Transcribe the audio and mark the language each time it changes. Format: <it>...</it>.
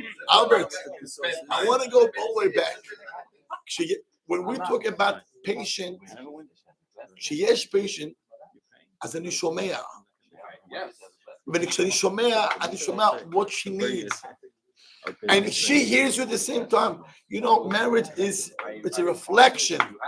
<en>Albert, I want to go all the way back. When we talk about patient, כשיש patient,</en> <he>אז אני שומע. וכשאני שומע, אני שומע</he> <en>what she needs. And she hears you at the same time. Marriage it's a reflection.</en>